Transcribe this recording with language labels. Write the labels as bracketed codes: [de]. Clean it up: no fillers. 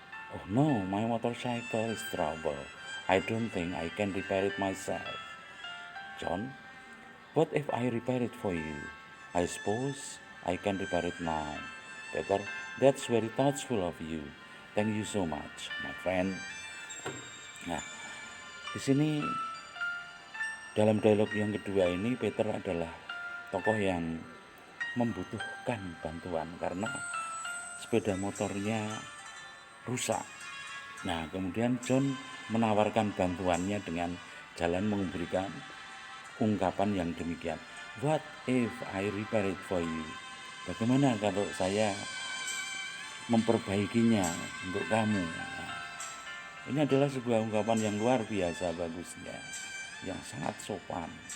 [en] Oh no, my motorcycle is trouble. I don't think I can repair it myself. John, what if I repair it for you? I suppose I can repair it now. Peter, that's very thoughtful of you. Thank you so much, my friend. [id] Nah, di sini dalam dialog yang kedua ini Peter adalah tokoh yang membutuhkan bantuan karena sepeda motornya rusak. Nah, kemudian John menawarkan bantuannya dengan jalan memberikan ungkapan yang demikian. [en] What if I repair it for you? [id] Bagaimana kalau saya memperbaikinya untuk kamu? Nah, ini adalah sebuah ungkapan yang luar biasa bagusnya, yang sangat sopan.